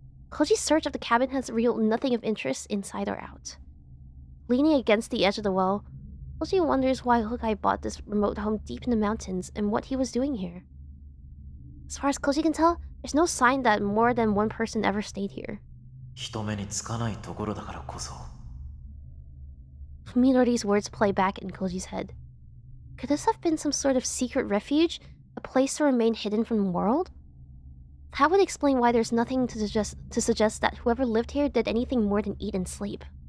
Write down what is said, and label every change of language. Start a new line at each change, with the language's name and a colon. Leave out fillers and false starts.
English: Koji's search of the cabin has revealed nothing of interest inside or out. Leaning against the edge of the well, Koji wonders why 𝐒𝐤 bought this remote home deep in the mountains and what he was doing here. As far as Koji can tell, there's no sign that more than one person ever stayed here.
Japanese: 人目につかないところだからこそ
English: Fuminori's words play back in Koji's head. Could this have been some sort of secret refuge? A place to remain hidden from the world? That would explain why there's nothing to suggest that whoever lived here did anything more than eat and sleep.